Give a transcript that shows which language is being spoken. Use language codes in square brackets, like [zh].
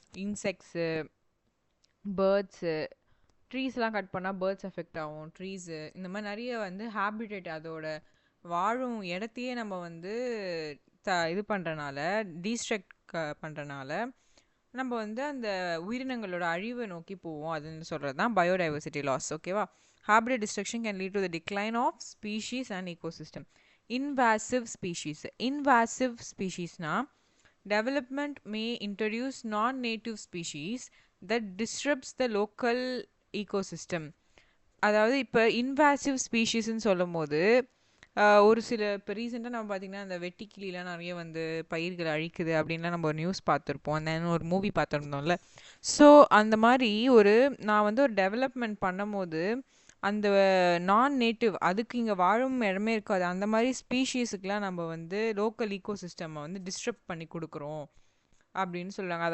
[ta] Insects, birds, ட்ரீஸ்லாம் cut பண்ணால் birds affect ஆகும், trees இந்த மாதிரி நிறைய வந்து ஹேபிடேட் அதோட வாழும் இடத்தையே நம்ம வந்து இது பண்ணுறனால டீஸ்ட்ரக்ட் பண்ணுறனால நம்ம வந்து அந்த உயிரினங்களோட அழிவை நோக்கி போவோம். அதுன்னு சொல்கிறது தான் பயோடைவர்சிட்டி லாஸ். ஓகேவா? [en] Habitat destruction can lead to the decline of species and ecosystem. Invasive species. Invasive ஸ்பீஷீஸ்னா development may introduce non-native species that disrupts the local ecosystem. [ta] அதாவது இப்போ இன்வாசிவ் ஸ்பீஷீஸ்ன்னு சொல்லும் போது ஒரு சில இப்போ ரீசெண்டாக நம்ம பார்த்திங்கன்னா அந்த வெட்டுக்கிளிலாம் நிறைய வந்து பயிர்கள் அழிக்குது அப்படின்லாம் நம்ம ஒரு நியூஸ் பார்த்துருப்போம், அந்த ஒரு மூவி பார்த்துருந்தோம்ல. ஸோ அந்த மாதிரி நான் வந்து ஒரு டெவலப்மெண்ட் பண்ணும் போது அந்த நான் நேட்டிவ் அதுக்கு இங்கே வாழும் இடமே இருக்காது அந்த மாதிரி ஸ்பீஷீஸுக்கெலாம் நம்ம வந்து லோக்கல் ஈகோசிஸ்டம்மை வந்து டிஸ்டர்ப் பண்ணி கொடுக்குறோம் அப்படின்னு சொல்கிறாங்க.